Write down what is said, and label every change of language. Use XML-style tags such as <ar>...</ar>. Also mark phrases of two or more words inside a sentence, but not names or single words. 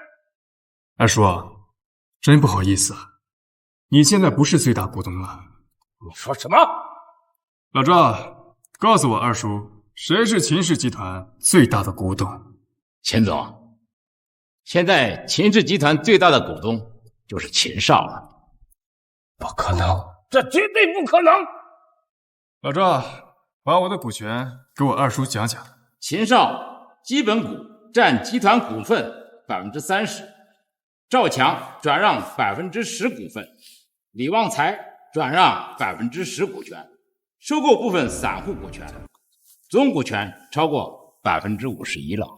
<zh>二叔啊，真不好意思啊，你現在不是最大股東了。你說什麼？老趙，告訴我二叔，誰是秦氏集團最大的股東？秦總，現在秦氏集團最大的股東就是秦少了。不可能，這絕對不可能！老趙，把我的股權給我二叔講講。秦少基本股佔集團股份30%，趙強轉讓10%股份，李旺財轉讓10%股權，收購部分散戶股權，總股權超過51%了。</zh>